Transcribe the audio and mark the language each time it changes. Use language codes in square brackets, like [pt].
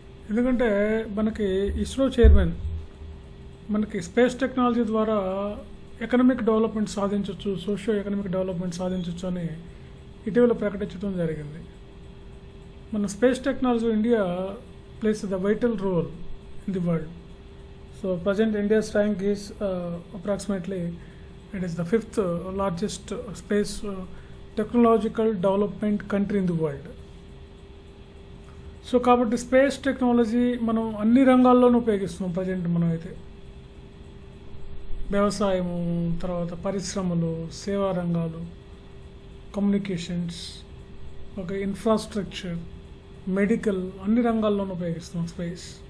[te] ఎందుకంటే మనకి ఇస్రో చైర్మన్ మనకి స్పేస్ టెక్నాలజీ ద్వారా ఎకనామిక్ డెవలప్మెంట్ సాధించవచ్చు, సోషియో ఎకనామిక్ డెవలప్మెంట్ సాధించవచ్చు అని ఇటీవల ప్రకటించడం జరిగింది. మన space technology [en] India plays the vital role in the world. So present India's rank is approximately it is the 5th largest space technological development country in the world. [te] So కాబట్టి space technology మనం అన్ని రంగాల్లోనూ ఉపయోగిస్తున్నాం. Present మనం అయితే వ్యవసాయము, తర్వాత పరిశ్రమలు, సేవా రంగాలు, కమ్యూనికేషన్స్, ఒక ఇన్ఫ్రాస్ట్రక్చర్, మెడికల్, అన్ని రంగాల్లోనూ ఉపయోగిస్తున్నాం స్పేస్.